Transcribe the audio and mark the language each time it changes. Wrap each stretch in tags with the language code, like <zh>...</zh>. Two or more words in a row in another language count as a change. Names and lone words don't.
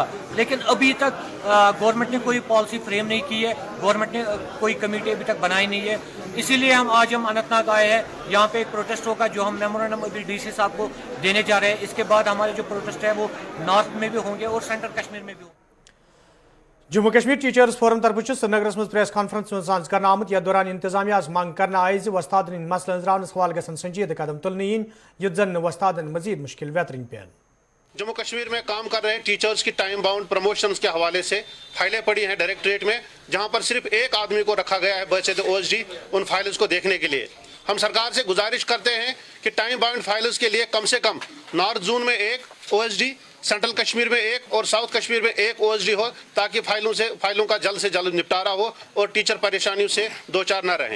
<ur>لیکن ابھی تک گورنمنٹ نے کوئی پالیسی فریم نہیں کی ہے, گورنمنٹ نے کوئی کمیٹی ابھی تک بنائی نہیں ہے. اسی لیے آج ہم اننت ناگ آئے ہیں. یہاں پہ ایک پروٹیسٹ ہوگا جو ہم میمورنڈم ابھی ڈی سی صاحب کو دینے جا رہے ہیں. اس کے بعد ہمارے جو پروٹیسٹ ہے وہ نارتھ میں بھی ہوں گے اور سینٹرل کشمیر میں بھی ہوں گے.</ur> <ks>جموں کشمیر ٹیچرز فورم طرف سرینگرس مز پریس کانفرنس من سانز کرنا آمت. یتھ دوران انتظامیہ مانگ کرنا آئی وستادن ہند مسلن ہزراونس حوالہ گھن سنجیدہ قدم تلن ین یت زن وستادن مزید مشکل ویترن پین.</ks> <ur>جموں کشمیر میں کام کر رہے ہیں ٹیچرز کی ٹائم باؤنڈ پروموشنز کے حوالے سے فائلیں پڑی ہیں ڈائریکٹریٹ میں, جہاں پر صرف ایک آدمی کو رکھا گیا ہے بحیثیت او ایس ڈی ان فائلز کو دیکھنے کے لیے. ہم سرکار سے گزارش کرتے ہیں کہ ٹائم باؤنڈ فائلز کے لیے کم سے کم نارتھ زون میں ایک او ایس ڈی, سینٹرل کشمیر میں ایک اور ساؤتھ کشمیر میں ایک او ایس ڈی ہو تاکہ فائلوں کا جلد سے جلد نپٹارا ہو اور ٹیچر پریشانیوں سے دو چار نہ رہیں.</ur>